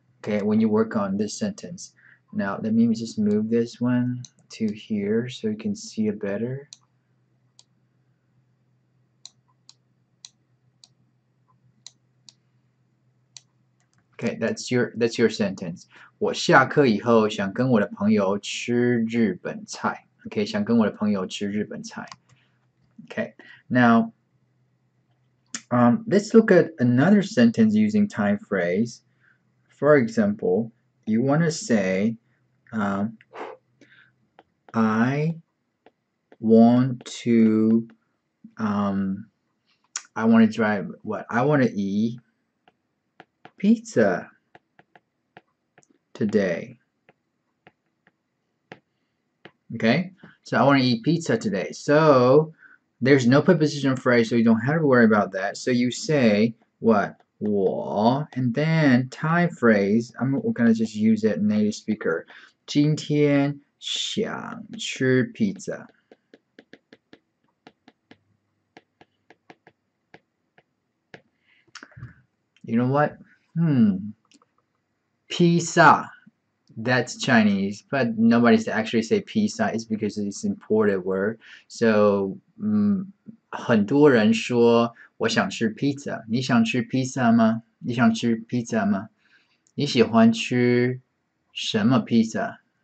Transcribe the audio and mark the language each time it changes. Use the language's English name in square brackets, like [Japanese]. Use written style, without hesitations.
[English] Okay, when you work on this sentence. Now let me just move this one to here so you can see it better. Okay, that's your sentence. [Chinese] 我下课以后想跟我的朋友吃日本菜. Okay, 想跟我的朋友吃日本菜. [English] Okay, now let's look at another sentence using time phrase. For example, you want to say, I want to, I want to drive what? I want to eat pizza today. Okay, so I want to eat pizza today. So there's no preposition phrase, so you don't have to worry about that. So you say what? 我 and then time phrase. We're gonna just use it native speaker. [Chinese] 今天想吃 pizza. [English] You know what? Pizza. That's Chinese, but nobody's actually say pizza. It's because it's imported word. [Chinese] So, 很多人说我想吃 pizza. 你想吃 pizza 吗？你想吃 pizza 吗？你喜欢吃什么 pizza?